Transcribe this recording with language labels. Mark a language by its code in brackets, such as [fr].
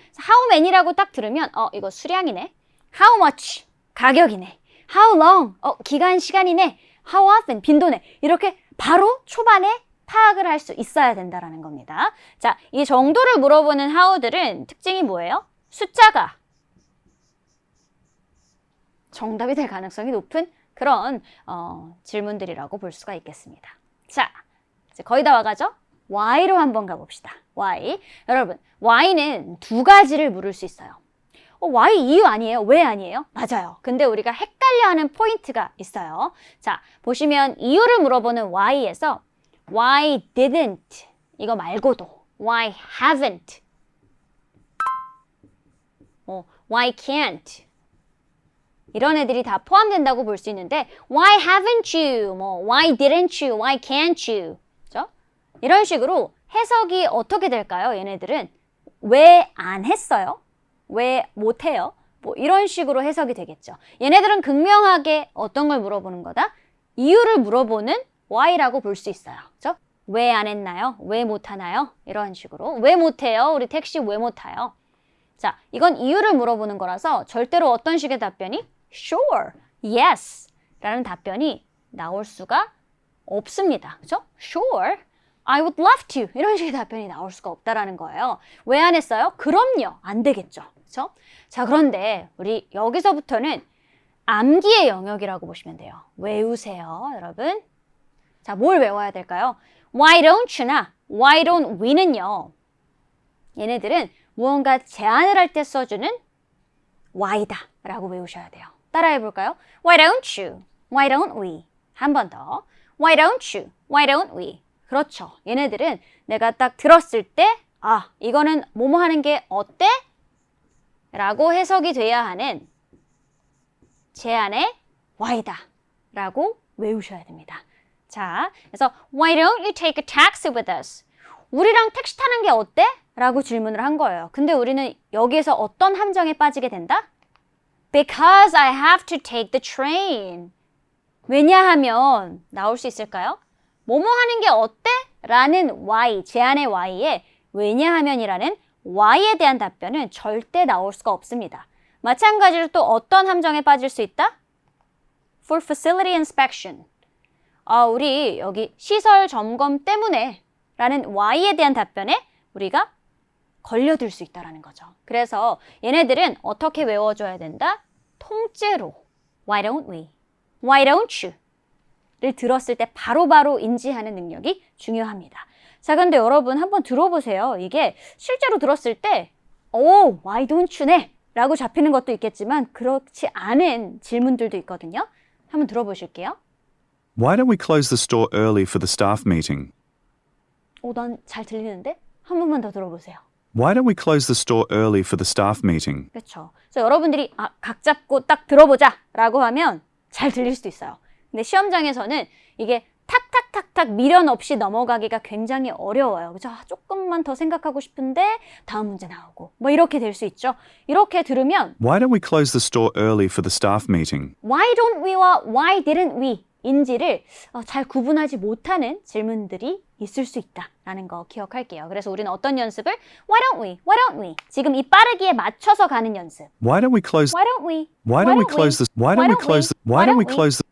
[ko] how many라고 딱 들으면 이거 수량이네. how much 가격이네. how long 기간 시간이네. how often 빈도네. 이렇게 바로 초반에 파악을 할 수 있어야 된다라는 겁니다. 자, 이 정도를 물어보는 how들은 특징이 뭐예요? 숫자가 정답이 될 가능성이 높은 그런 질문들이라고 볼 수가 있겠습니다. 자, 이제 거의 다 와가죠? why로 한번 가봅시다. why. 여러분, why는 두 가지를 물을 수 있어요. why 이유 아니에요? 왜 아니에요? 맞아요. 근데 우리가 헷갈려하는 포인트가 있어요. 자, 보시면 이유를 물어보는 why에서 why didn't 이거 말고도 [en] why haven't why can't 이런 애들이 다 포함된다고 볼 수 있는데 why haven't you, why didn't you, why can't you [ko] 그렇죠? 이런 식으로 해석이 어떻게 될까요? 얘네들은 왜 안 했어요? 왜 못해요? 이런 식으로 해석이 되겠죠. 얘네들은 극명하게 어떤 걸 물어보는 거다? 이유를 물어보는 why라고 볼 수 있어요. 그렇죠? 왜 안 했나요? 왜 못하나요? 이런 식으로 왜 못해요? 우리 택시 왜 못 타요? 자, 이건 이유를 물어보는 거라서 절대로 어떤 식의 답변이 sure, yes 라는 답변이 나올 수가 없습니다. 그렇죠? [en] sure, I would love to [ko] 이런 식의 답변이 나올 수가 없다라는 거예요. 왜 안 했어요? 그럼요. 안 되겠죠. 그렇죠? 자, 그런데 우리 여기서부터는 암기의 영역이라고 보시면 돼요. 외우세요, 여러분. 자, 뭘 외워야 될까요? Why don't you나 Why don't we는요. 얘네들은 무언가 제안을 할 때 써주는 why다 라고 외우셔야 돼요. 따라해 볼까요? [en] Why don't you? Why don't we? [ko] 한 번 더. [en] Why don't you? Why don't we? 그렇죠. [ko] 얘네들은 내가 딱 들었을 때 이거는 뭐뭐 하는 게 어때? 라고 해석이 돼야 하는 제안의 why다 라고 외우셔야 됩니다. 자, 그래서 [en] Why don't you take a taxi with us? [ko] 우리랑 택시 타는 게 어때? 라고 질문을 한 거예요. 근데 우리는 여기에서 어떤 함정에 빠지게 된다? [en] Because I have to take the train. [ko] 왜냐하면 나올 수 있을까요? 뭐뭐 하는 게 어때? 라는 why, 제안의 why에 왜냐하면이라는 why에 대한 답변은 절대 나올 수가 없습니다. 마찬가지로 또 어떤 함정에 빠질 수 있다? [en] For facility inspection. [ko] 우리 여기 시설 점검 때문에 라는 why에 대한 답변에 우리가 걸려들 수 있다는 거죠. 그래서 얘네들은 어떻게 외워줘야 된다? 통째로 [en] Why don't we? Why don't you? [ko] 를 들었을 때 바로바로 인지하는 능력이 중요합니다. 자, 근데 여러분 한번 들어보세요. 이게 실제로 들었을 때 [en] Why don't you [ko] 네? 라고 잡히는 것도 있겠지만 그렇지 않은 질문들도 있거든요. 한번 들어보실게요. [en] Why don't we close the store early for the staff meeting? [ko] 난 잘 들리는데? 한 번만 더 들어보세요. [en] Why don't we close the store early for the staff meeting? [ko] 그렇죠. 그래서 여러분들이 각 잡고 딱 들어보자 라고 하면 잘 들릴 수도 있어요. 근데 시험장에서는 이게 탁탁탁탁 미련 없이 넘어가기가 굉장히 어려워요. 그죠? 조금만 더 생각하고 싶은데 다음 문제 나오고 이렇게 될 수 있죠. 이렇게 들으면 [en] Why don't we close the store early for the staff meeting? [ko] Why don't we와 Why didn't we 인지를 잘 구분하지 못하는 질문들이 있을 수 있다라는 거 기억할게요. 그래서 우리는 어떤 연습을 [en] Why don't we? Why don't we? [ko] 지금 이 빠르기에 맞춰서 가는 연습. [en] Why don't we close? Why don't we? Why don't we close this? Why don't we close? Why don't we close?